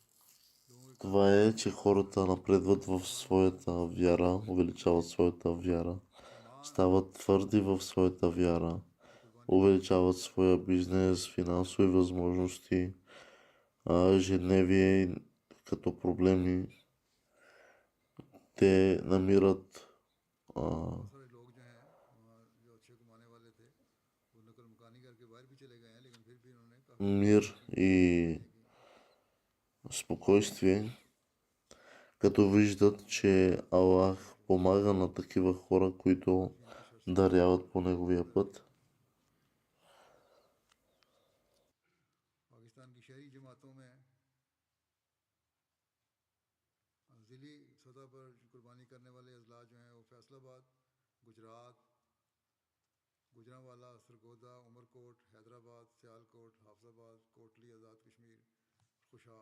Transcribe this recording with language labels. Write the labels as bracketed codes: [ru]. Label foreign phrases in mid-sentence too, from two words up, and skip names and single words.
[ur] لوگوں کے [bg] Това е, че хората напредват в своята вяра, увеличават своята вяра, стават твърди в своята вяра, увеличават своя бизнес, финансови възможности, ежедневие като проблеми. Те намират [ur] بہت سارے لوگ جو ہیں وہاں جو اچھے کمانے والے تھے وہ نقل مکانی کر کے باہر بھی چلے گئے ہیں، لیکن پھر بھی انہوں نے کافی [bg] мир и спокойствие, като виждат, че Аллах помага на такива хора, които даряват по неговия път. [ur] پاکستان کی شہری جماعتوں میں ضلعی سطح پر قربانی کرنے والے اضلاع جو ہیں وہ فیصل آباد، گجرات، گوجرانوالہ، سرگودھا، عمرکوٹ، حیدرآباد، سیالکوٹ، حافظ آباد، کوٹلی، آزاد کشمیر، خوشاب.